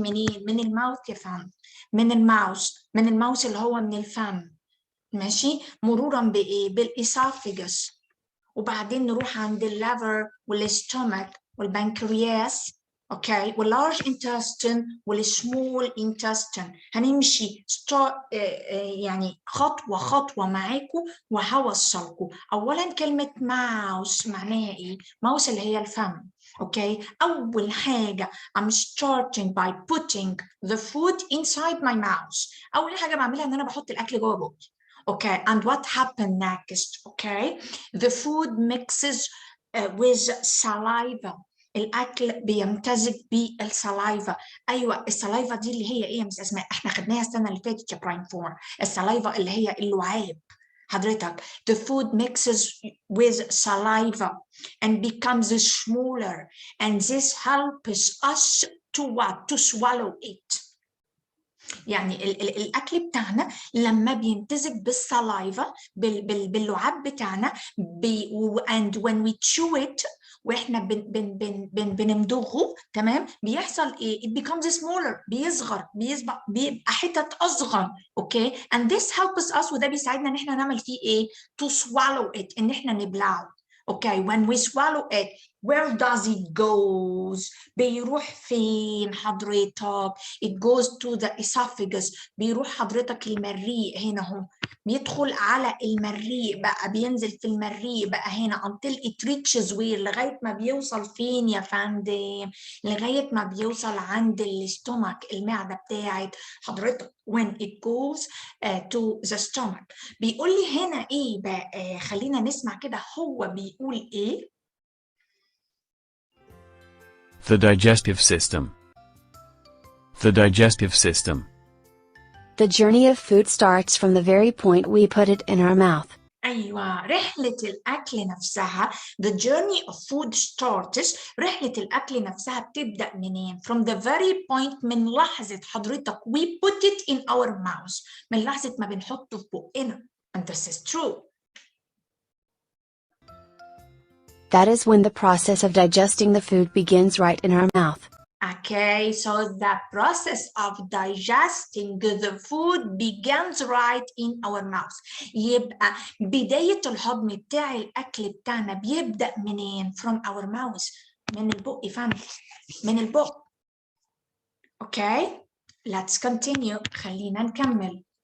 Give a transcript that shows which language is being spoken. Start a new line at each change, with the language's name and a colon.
Arabic: منين؟ من الماوث يا فندم، من الماوث اللي هو من الفم، ماشي، مرورا بايه؟ بالاسوفيجس، وبعدين نروح عند الليفر والستومك والبنكرياس، اوكي، واللارج انتستين والسمول انتستين. هنمشي يعني خطوه معاكم وهوصلكم. اولا كلمه ماوس معناها ايه؟ ماوس اللي هي الفم.
English: Okay, اول حاجه I'm starting by putting the food inside my mouth.
Arabic: اول حاجه بعملها ان انا بحط الاكل جوه بوقي.
English: Okay, and what happened next? Okay, the food mixes with saliva.
Arabic: الأكل بيمتزج بالسلايفا. أيوة، السلايفا دي اللي هي إيه يا مس أسماء؟ إحنا خدناها السنة اللي فاتت يا برايم فور. السلايفا اللي هي اللعاب حضرتك.
English: The food mixes with saliva and becomes smaller, and this helps us to what? To swallow it.
Arabic: يعني الاكل بتاعنا لما بيمتزج بالسلايفا باللعاب بتاعنا and when we chew it واحنا بنمضغه، تمام، بيحصل ايه؟ it becomes smaller، بيبقى حتت اصغر. اوكي، and this helps us، وده بيساعدنا ان احنا نعمل فيه ايه؟ to swallow it، ان احنا نبلعه. اوكي، when we swallow it
English: Where does it goes؟ بيروح فين حضرتك؟ It goes to the esophagus.
Arabic: بيروح حضرتك المريء هنا اهو، بيدخل على المريء بقى، بينزل في المريء بقى هنا until it reaches where؟ لغاية ما بيوصل فين يا فندم؟ لغاية ما بيوصل عند الاستومك، المعدة بتاعت حضرتك. when it goes to the stomach. بيقول لي هنا ايه بقى؟ خلينا نسمع كده هو بيقول ايه.
English: The digestive system. The digestive system. The journey of food starts from the very point we put it in our mouth. أيوة، رحلة الأكل نفسها the journey of food starts.
Arabic: رحلة الأكل نفسها بتبدأ منين؟ from the very point، من لحظة حضرتك we put it in our mouth، من لحظة ما بنحطه في بقنا.
English: and this is true. That is when the process of digesting the food begins right in our mouth. Okay, so the process of digesting the food begins right in our mouth.
Arabic: يبقى بداية الهضم بتاع الأكل بتاعنا بيبدأ منين؟ from our mouth، من البق فندم، من البق.
English: Okay, let's continue. خلينا نكمل.